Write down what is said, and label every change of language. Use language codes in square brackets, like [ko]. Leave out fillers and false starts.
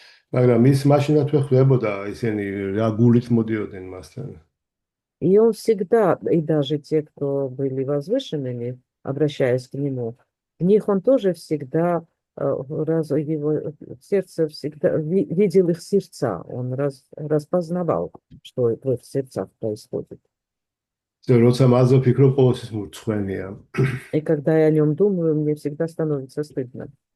[ka] მაგრამ ის მაშინათვე ხვდებოდა ისინი რა გულით მოდიოდნენ მასთან [ru] И он всегда, и даже те, кто были возвышенными, обращаясь к нему, в них он тоже всегда, его сердце всегда видел их сердца, он распознавал, что в их сердцах происходит. [ka] როცა მასზე ვფიქრობ ყოველთვის მურცხვენია [ru] И когда я о нем думаю, мне всегда становится стыдно.